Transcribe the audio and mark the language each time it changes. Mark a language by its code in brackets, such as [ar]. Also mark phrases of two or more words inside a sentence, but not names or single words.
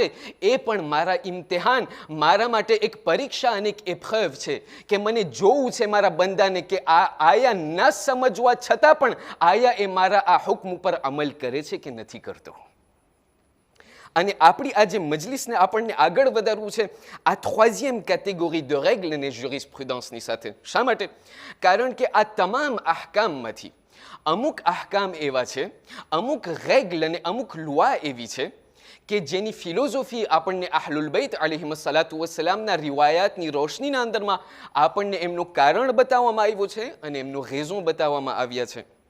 [gu] એ પણ મારા ઇમ્તિહાન, મારા માટે એક પરીક્ષા અને એક એફએફ છે કે મને જોવું છે મારા બંદાને કે આ આયા ન સમજવા છતાં પણ આયા એ મારા આ હુકમ ઉપર અમલ કરે છે કે નથી કરતો. અને આપણી આ જે મજલિસને આપણને આગળ વધારવું છે આ [fr] troisième catégorie de règles [gu] અને jurisprudence સાથે. શા માટે? કારણ કે આ તમામ અહકામમાંથી અમુક અહકામ એવા છે, અમુક રેગ્લ અને અમુક લુઆ એવી છે કે જેની ફિલોઝોફી આપણને અહલુલ બૈત અલૈહિમ સલાતુ વસલામના રિવાયાતની રોશનીના અંદરમાં આપણને એમનું કારણ બતાવવામાં આવ્યું છે અને એમનો રેઝો બતાવવામાં આવ્યા છે.